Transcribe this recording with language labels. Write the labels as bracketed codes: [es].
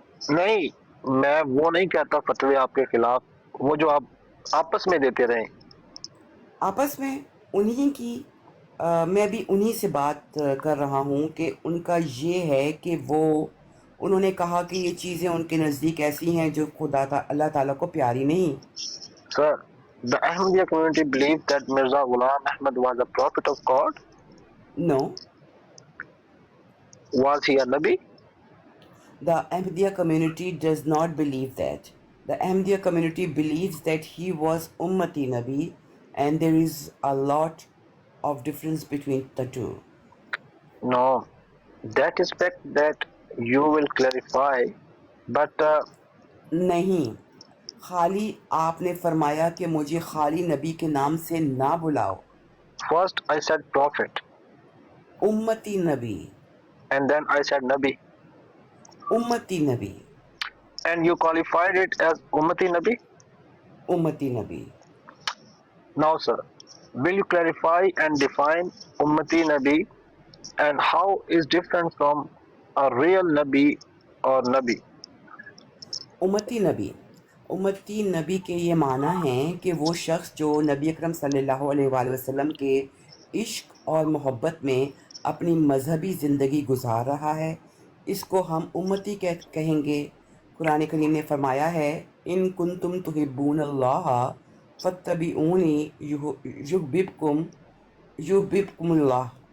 [hi] नहीं, मैं वो नहीं कहता फतवे आपके खिलाफ, वो जो आप आपस में देते रहे। आपस में उन्हीं की मैं भी उन्हीं से बात कर रहा हूँ कि उनका ये है कि वो उन्होंने कहा कि ये चीज़ें उनके नज़दीक ऐसी हैं जो अल्लाह ताला को प्यारी नहीं। [en] Sir, the Ahmadiyya community believe that Mirza Ghulam Ahmad was a prophet of God. No. Was he a Nabi? The Ahmadiyya community does not believe that. The Ahmadiyya community believes that he was Ummati Nabi, and there is a lot of difference between the two. No, that aspect that you will clarify, but [hi] नहीं, खाली आपने फरमाया कि मुझे खाली नबी के नाम से ना बुलाओ। [en] First I said prophet. [hi] उम्मती Nabi. [en] And then I said Nabi. [hi] उम्मती Nabi. [en] And you qualified it as Ummati Nabi? [hi] उम्मती Nabi. [en] Now sir, will you clarify and define Ummati Nabi and how is different from a real Nabi or Nabi? [hi] उम्मती नबी के ये माना है कि वो शख्स जो नबी अकरम सल्लल्लाहु अलैहि वसल्लम के इश्क और मोहब्बत में अपनी मजहबी ज़िंदगी गुजार रहा है, इसको हम उम्मती कहेंगे। कुरान करीम ने फरमाया है, [ar] इन कुंतुम तुहिब्बूनल्लाह फत्तबिऊनी युहब्बिबकुमुल्लाह।